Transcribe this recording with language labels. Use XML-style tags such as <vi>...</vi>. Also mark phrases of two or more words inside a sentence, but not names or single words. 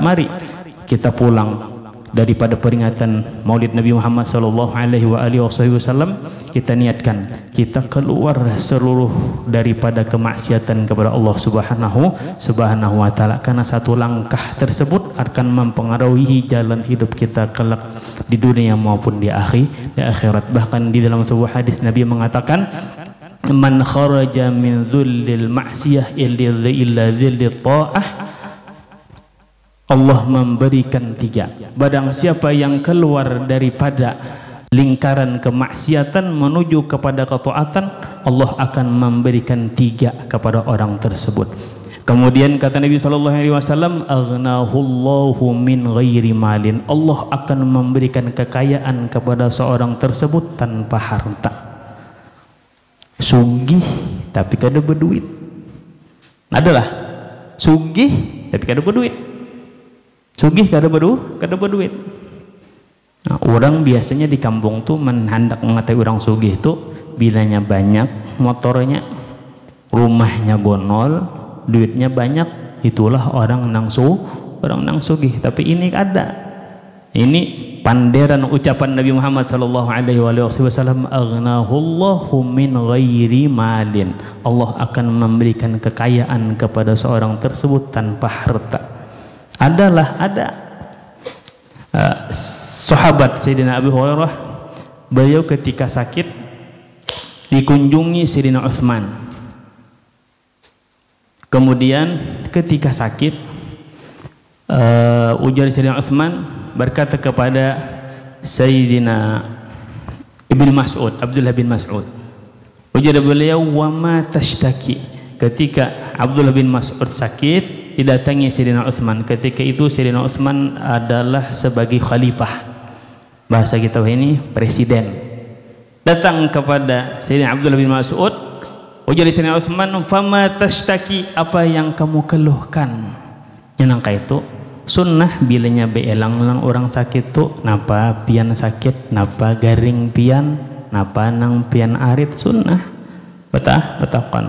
<id>Mari kita pulang daripada peringatan Maulid Nabi Muhammad</id> <ar>صلى الله عليه وسلم,</ar> <id>kita niatkan kita keluar seluruh daripada kemaksiatan kepada Allah</id> <ar>سبحانه وتعالى,</ar> <id>karena satu langkah tersebut akan mempengaruhi jalan hidup kita kelak di dunia maupun di akhirat. Bahkan di dalam sebuah hadis Nabi mengatakan,</id> <ar>من خرج من ذل المعصية إلى ظل الطاعة,</ar> <id>Allah memberikan 3. Barang siapa yang keluar daripada lingkaran kemaksiatan menuju kepada ketaatan, Allah akan memberikan 3 kepada orang tersebut. Kemudian kata Nabi SAW,</id> <ar>أغناه الله من غير مال,</ar> <id>Allah akan memberikan kekayaan kepada seorang tersebut tanpa harta.</id> <bjn>Sugih tapi kada berduit. Adalah sugih tapi kada berduit. Sugih kada berduit.</bjn> <id>Nah, orang biasanya di kampung tuh hendak mengatai orang sugih tuh bilanya banyak, motornya, rumahnya gonol, duitnya banyak, itulah orang nang sugih. Tapi ini ada. Ini panderan ucapan Nabi Muhammad</id> <ar>صلى الله عليه وسلم, أغناه الله من غير مال.</ar> <id>Allah akan memberikan kekayaan kepada seorang tersebut tanpa harta. Ada sahabat Sayyidina Abu Hurairah, beliau ketika sakit dikunjungi Sayyidina Utsman. Kemudian ketika sakit ujar Sayyidina Utsman berkata kepada Sayyidina Ibnu Mas'ud, Abdullah bin Mas'ud, ujar beliau,</id> <ar>وما تشتكي.</ar> <id>Ketika Abdullah bin Mas'ud sakit, didatangi Sayyidina Utsman. Ketika itu Sayyidina Utsman adalah sebagai khalifah, bahasa kita ini presiden. Datang kepada Sayyidina Abdullah bin Mas'ud Ujar Sayyidina Utsman,</id> <ar>فما تشتكي,</ar> <id>apa yang kamu keluhkan?</id> <bjn>Nyanangka itu sunnah bilanya beelang-lang orang sakit tuh napa pian sakit, napa garing pian, napa nang pian arit, sunnah betakan.</bjn>